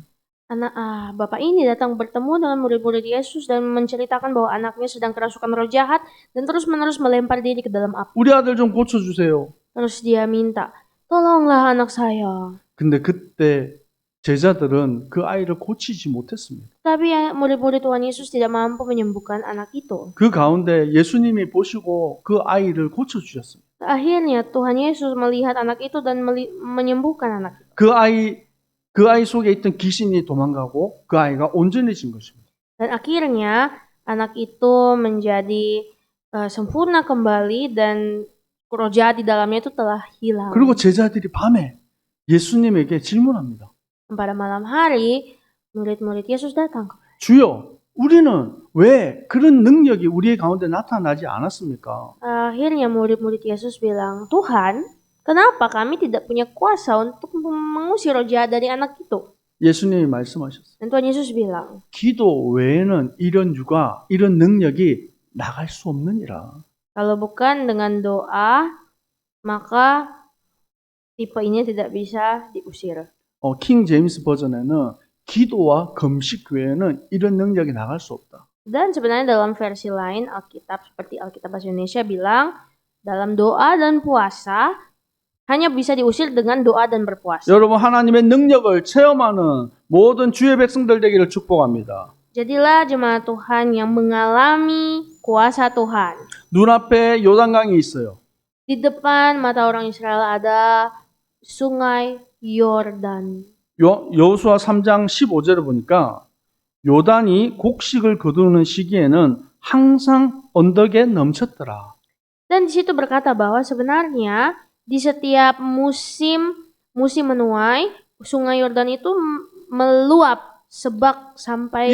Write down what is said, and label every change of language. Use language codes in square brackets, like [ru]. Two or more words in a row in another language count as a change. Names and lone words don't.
[id] Bapak ini datang bertemu dengan murid-murid Yesus dan menceritakan bahwa anaknya sedang kerasukan roh jahat dan terus-menerus melempar diri ke dalam api. [ko] 우리 아들 좀 고쳐주세요. [id] Terus dia minta, tolonglah anak saya. [ko] 근데 그때 제자들은 그 아이를 고치지 못했습니다. [id] Tapi murid-murid Tuhan Yesus tidak mampu menyembuhkan anak itu. [ko] 그 가운데 예수님이 보시고 그 아이를 고쳐주셨습니다. [id] Akhirnya Tuhan Yesus melihat anak itu dan menyembuhkan anak itu. [ko] 그 아이 속에 있던 귀신이 도망가고 그 아이가 온전해진 것입니다. [id] Dan akhirnya anak itu menjadi sempurna kembali dan roh jahat di dalamnya itu telah hilang. [ko] 그리고 제자들이 밤에 예수님에게 질문합니다. [id] Pada malam hari, murid-murid Yesus datang. [ko] 주여, 우리는 왜 그런 능력이 우리의 가운데 나타나지 않았습니까? [id] Akhirnya murid-murid Yesus bilang, Tuhan, kenapa kami tidak punya kuasa untuk mengusir roh jahat dari anak itu? [ko] 예수님이 말씀하셨어요. [id] Dan Tuhan Yesus bilang, [ko] 기도 외에는 이런 능력이 나갈 수 없느니라. [id] kalau bukan dengan doa, maka tipe ini tidak bisa diusir. [ko] 킹 제임스 버전에는 기도와 금식 외에는 이런 능력이 나갈 수 없다. [id] Dan sebenarnya dalam versi lain Alkitab seperti Alkitab Bahasa Indonesia bilang dalam doa dan puasa hanya bisa diusir dengan doa dan berpuasa. [ko] 여러분 하나님의 능력을 체험하는 모든 주의 백성들 되기를 축복합니다. [id] Jadilah jemaat Tuhan yang mengalami kuasa Tuhan. [ko] 눈앞에 요단강이 있어요. [id] Di depan mata orang Israel ada sungai Yordan. [ko] 여호수아 3장 15절을 보니까 요단이 곡식을 거두는 시기에는 항상 언덕에 넘쳤더라. [id] Dan di situ berkata bahwa sebenarnya di setiap musim menuai sungai Yordan itu meluap sebak sampai